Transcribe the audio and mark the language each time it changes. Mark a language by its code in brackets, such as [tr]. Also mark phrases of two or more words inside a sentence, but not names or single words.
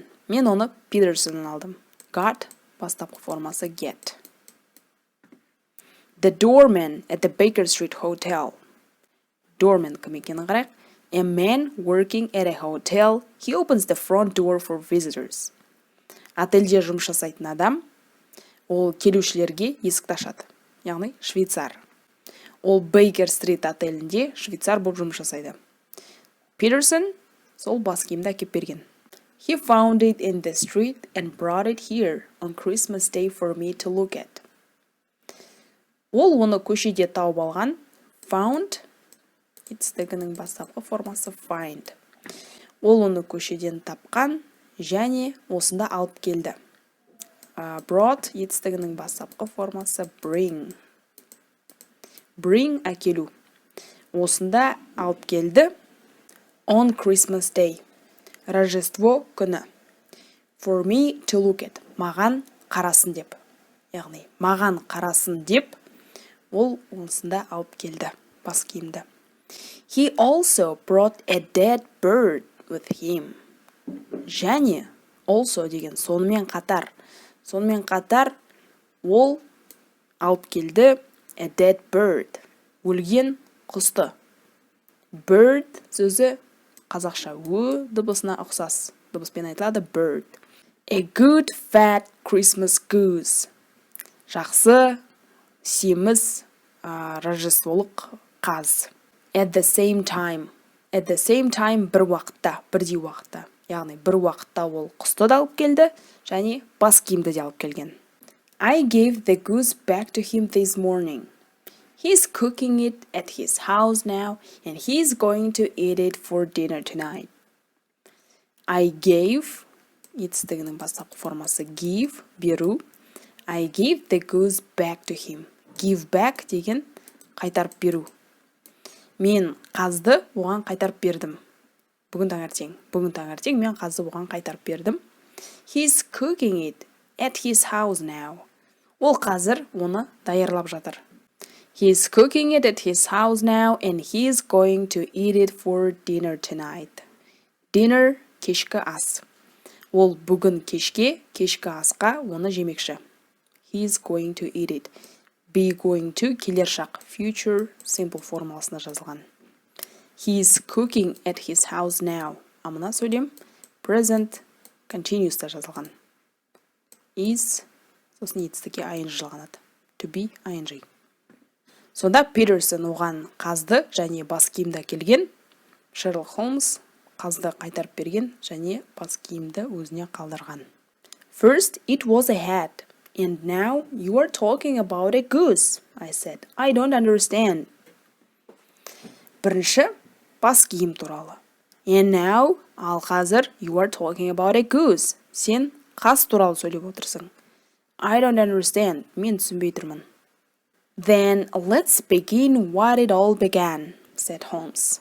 [kk] Мен оны Peterson'нан алдым. Got бастапқы формасы get. [en] The doorman at the Baker Street Hotel. [kk] Doorman кім екенін қарайық. [en] A man working at a hotel. He opens the front door for visitors. [kk] Отельде жұмыс жасайтын адам, ол келушілерге есікті ашады. Яғни швейцар. Ол Baker Street отелінде швейцар болып жұмыс жасайды. Peterson сол бас киімді әкеп берген. [en] He found it in the street and brought it here on Christmas Day for me to look at. [kk] Ол оны көшеде тауып алған. Found етістігінің бастапқы формасы find. Ол оны көшеден тапқан және осында алып келді. Brought етістігінің бастапқы формасы bring. Bring әкелу. Осында алып келді. [en] On Christmas Day. [kk] Рождество күні. [en] For me to look at. [kk] Маған қарасын деп. Яғни, маған қарасын деп, ол осында алып келді. Бас киімді. [en] He also brought a dead bird with him. [kk] Және, also деген сонымен қатар. Сонымен қатар, ол алып келді [en] a dead bird. [kk] Өлген құсты. Bird сөзі қазақша дыбысына ұқсас. Дыбыспен айтылады bird. [en] A good fat Christmas goose. [kk] Жақсы, семіз, рождестволық қаз. [en] At the same time. At the same time [kk] бір уақытта, бірдей уақытта. Яғни бір уақытта ол құсты да алып келді, және бас киімді де алып келген. [en] I gave the goose back to him this morning. He's cooking it at his house now, and he's going to eat it for dinner tonight. I gave, [kk] етістігінің бастапқы формасы give, беру. [en] I gave the goose back to him. Give back [kk] деген қайтарып беру. Мен қазды оған қайтарып бердім. Бүгін таңертең мен қазды оған қайтарып бердім. [en] He's cooking it at his house now. [kk] Ол қазір оны даярлап жатыр. [en] He's cooking it at his house now and he's going to eat it for dinner tonight. [kk] Dinner кешкі ас. Ол бүгін кешкі асқа оны жемекші. [en] He's going to eat it. be going to [kk] келер шақ [en] future simple [kk] формуласында жазылған. [en] He is cooking at his house now. [kk] А мына сөйлем present continuous'та жазылған. Is сосын етістікке ing жалғанады. [en] To be ing. [kk] Сонда Питерсон оған қазды және бас киімді келген. Шерлок Холмс қазды қайтарып берген және бас киімді өзіне қалдырған. [en] First it was a hat, and now you are talking about a goose, I said. I don't understand. [kk] Бірінші бас киім туралы. [en] And now, [kk] ал қазір, [en] you are talking about a goose. [kk] Сен қаз туралы сөйлеп отырсың. [en] I don't understand. [kk] Мен түсінбей тұрмын. [en] Then let's begin what it all began, said Holmes.